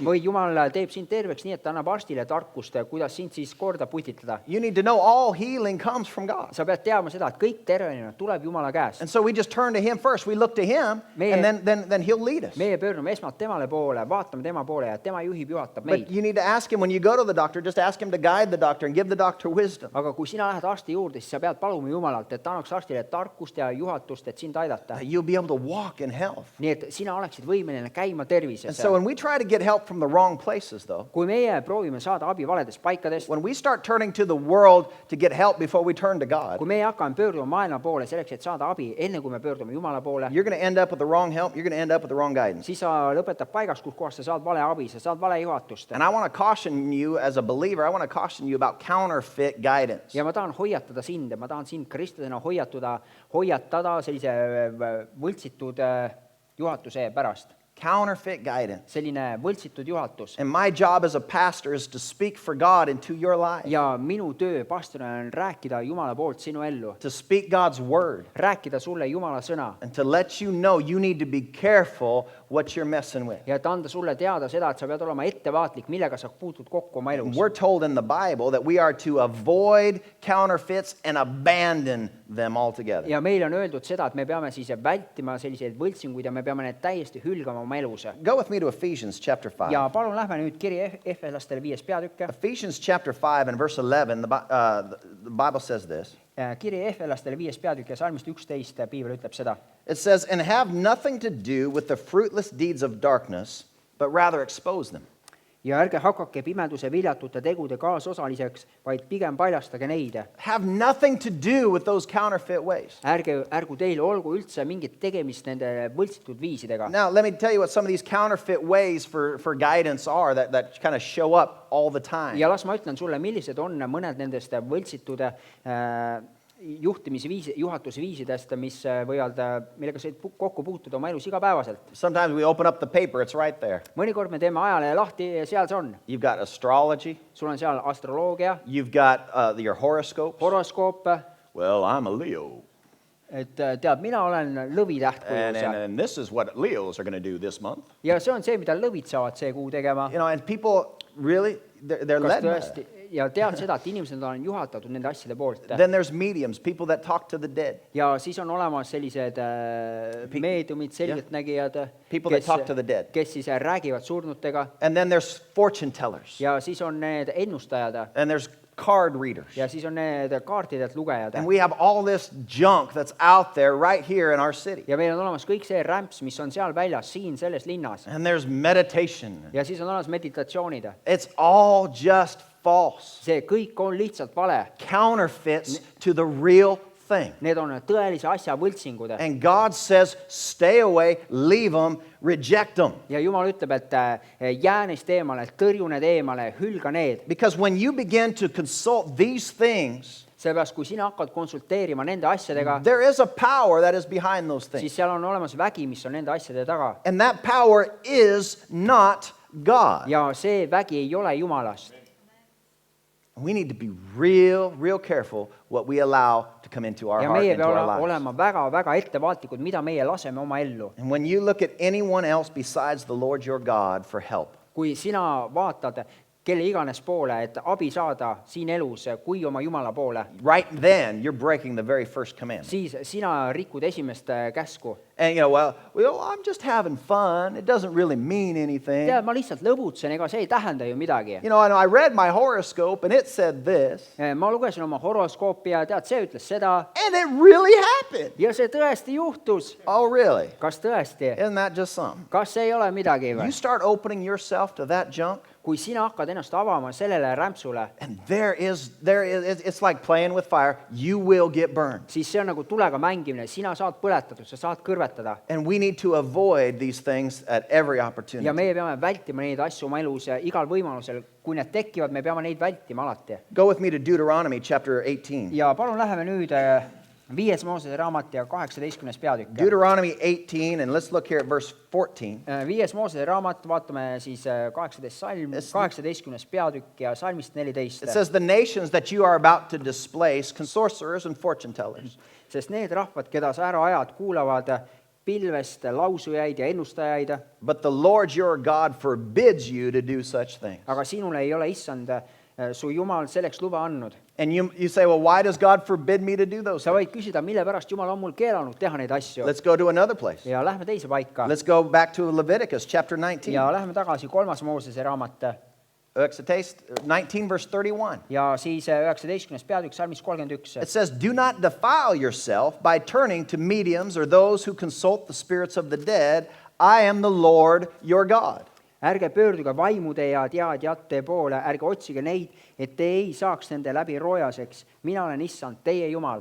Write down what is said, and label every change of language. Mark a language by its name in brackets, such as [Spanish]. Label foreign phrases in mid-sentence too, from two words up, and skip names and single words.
[Estonian] või Jumal teeb sind terveks nii, et ta annab arstile tarkust, kuidas sind siis korda putitada. [English] you need to know all healing comes from God. [Estonian] Sa pead teadma seda, et kõik tervenemine tuleb Jumala käest. [English] And so we just turn to Him first. We look to Him, and then He'll lead us. [Estonian] Meie pöördume esmalt temale poole, vaatame tema poole ja tema juhib, juhatab meid. [English] But you need to ask Him when you go to the doctor, just ask Him to guide the doctor and give the doctor wisdom. [Estonian] Aga kui sina lähed arsti juurde, siis sa pead paluma Jumalalt, et ta annaks arstile tarkust ja juhatust, et sind aidata. [English] That you'll be able to walk in health. [Estonian] Nii et sina oleksid võimeline käima tervises. [English] And so when we try to get help from the wrong places, though, [Estonian] Kui meie proovime saada abi valedest paikadest, [English] when we start turning to the world to get help before we turn to God, [Estonian] kui meie hakkame pöörduma maailma poole selleks, et saada abi, enne kui me pöördume Jumala poole, [English] you're going to end up with the wrong help. You're going to end up with the wrong guidance. [Estonian] siis sa lõpetad paigas, kus kohas sa saad vale abi, sa saad vale juhatust. [English] And I want to caution you as a believer, I want to caution you about counterfeit guidance. [Estonian] Ja ma tahan hoiatada sind, ma tahan sind kristlasena hoiatada sellise võltsitud juhatuse pärast. [English] Counterfeit guidance. [Estonian] Selline võltsitud juhatus. [English] And my job as a pastor is to speak for God into your life. [Estonian] Ja minu töö pastorina on rääkida Jumala poolt sinu ellu. [English] To speak God's word. [Estonian] Rääkida sulle Jumala sõna. [English] And to let you know you need to be careful what you're messing with. [Estonian] Ja et anda sulle teada seda, et sa pead olema ettevaatlik, millega sa puutud kokku oma elus. [English] We're told in the Bible that we are to avoid counterfeits and abandon them altogether. [Estonian] Ja meil on öeldud seda, et me peame siis vältima selliseid võltsinguid ja me peame need täiesti hülgama oma elus. [English] Go with me to Ephesians chapter 5. [Estonian] Ja palun lähme nüüd kiri Efeslastele 5. peatükk. [English] Ephesians chapter 5 and verse 11, the Bible says this. [Estonian] Kiri Efeslastele 5. peatükk ja salmist 11 piibel ütleb seda. [English] It says, and have nothing to do with the fruitless deeds of darkness, but rather expose them. [Estonian] Ja ärge hakake pimeduse viljatute tegude kaasosaliseks, vaid pigem paljastage neid. [English] Have nothing to do with those counterfeit ways. [Estonian] Ärgu teil olgu üldse mingit tegemist nende võltsitud viisidega. [English] Now, let me tell you what some of these counterfeit ways for guidance are that kind of show up all the time. [Estonian] Ja las ma ütlen sulle, millised on mõned nendest võltsitud juhatusviisidest, mis võivad, millega sa kokku puutuda oma elus igapäevaselt. [English] Sometimes we open up the paper, it's right there. [Estonian] Mõnikord me teeme ajalehe lahti ja seal see on. [English] You've got astrology. [Estonian] Sul on seal astroloogia, [English] You've got your horoscopes. [Estonian] horoskoop. [English] Well, I'm a Leo. [Estonian] et tead, mina olen lõvitäht kujus [English] and this is what Leos are going to do this month. [Estonian] ja see on see, mida lõvid saavad see kuu tegema. [English] And people really, they're [Estonian] Kas [English] led by [Estonian] tõesti? [English] that. [Estonian] Ja tead seda, et inimesed on juhatatud nende asjade poolt. [English] Then there's mediums, people that talk to the dead. [Estonian] Ja siis on olemas sellised meediumid, selgeltnägijad, [English] People that talk to the dead. [Estonian] kes siis räägivad surnutega. [English] And then there's fortune tellers. [Estonian] Ja siis on need ennustajad. [English] And there's card readers. [Estonian] Ja siis on need kaartidelt lugejad. [English] And we have all this junk that's out there right here in our city. [Estonian] Ja meil on olemas kõik see rämps, mis on seal väljas, siin selles linnas. [English] And there's meditation. [Estonian] Ja siis on olemas meditatsioonid. [English] It's all just false. [Estonian] See kõik on lihtsalt vale. [English] Counterfeits to the real thing. [Estonian] Need on tõelise asja võltsingud. [English] And God says, stay away, leave them, reject them. [Estonian] Ja Jumal ütleb, et jää neist eemale, tõrju need eemale, hülga need. [English] Because when you begin to consult these things, [Estonian] Seepärast, kui sina hakkad konsulteerima nende asjadega, [English] there is a power that is behind those things. [Estonian] siis seal on olemas vägi, mis on nende asjade taga. [English] And that power is not God. [Estonian] Ja see vägi ei ole Jumalast. [English] We need to be real careful what we allow to come into our [Estonian] Ja [English] heart, [Estonian] meie [English] into our [Estonian] peame [English] lives. [Estonian] olema väga ettevaatlikud, mida meie laseme oma ellu. [English] And when you look at anyone else besides the Lord your God for help, [Estonian] Kui sina vaatad kelle iganes poole, et abi saada siin elus, kui oma Jumala poole, [English] right then you're breaking the very first commandment. [Estonian] siis sina rikud esimest käsku. [English] And well, I'm just having fun. It doesn't really mean anything. [Estonian] Tead, ma lihtsalt lõbutsen, ega see ei tähenda ju midagi. [English] I read my horoscope and it said this. [Estonian] Ma lugesin oma horoskoopi ja tead, see ütles seda. [English] And it really happened. [Estonian] Ja see tõesti juhtus. [English] Oh, really? [Estonian] Kas tõesti? [English] Isn't that just something? [Estonian] Kas see ei ole midagi või? [English] You start opening yourself to that junk, [Estonian] Kui sina hakkad ennast avama sellele rämpsule, [English] and it's like playing with fire. You will get burned. [Estonian] siis see on nagu tulega mängimine. Sina saad põletatud, sa saad kõrvetada. [English] And we need to avoid these things at every opportunity. [Estonian] Ja meie peame vältima neid asju oma elus igal võimalusel. Kui need tekivad, me peame neid vältima alati. [English] Go with me to Deuteronomy chapter 18. [Estonian] Ja palun läheme nüüd 5. Moosese raamat ja 18. peatükk. [English] Deuteronomy 18, and let's look here at verse 14. [Estonian] 5. Moosese raamat, vaatame siis 18. salm, 18. peatükk ja salmist 14. [English] It says, the nations that you are about to displace, sorcerers and fortune tellers. [Estonian] Sest need rahvad, keda sa ära ajad, kuulavad pilvest lausujaid ja ennustajaid, [English] But the Lord your God forbids you to do such things. [Estonian] aga sinule ei ole issand su Jumal selleks luba andnud. [English] And you say, well, why does God forbid me to do those [Estonian] Sa [English] things? [Estonian] võid küsida, mille pärast Jumal on mul keelanud teha neid asju. [English] Let's go to another place. [Estonian] Ja lähme teise paika. [English] Let's go back to Leviticus chapter 19. [Estonian] Ja lähme tagasi 3. Moosese raamat. [English] Exodus 19 verse 31. [Estonian] Ja siis 19. peatükk salmis 31. [English] It says, do not defile yourself by turning to mediums or those who consult the spirits of the dead. I am the Lord your God. [Estonian] Ärge pöörduge vaimude ja teadjate poole, ärge otsige neid, et te ei saaks nende läbi roojaseks. Mina olen issand, teie Jumal.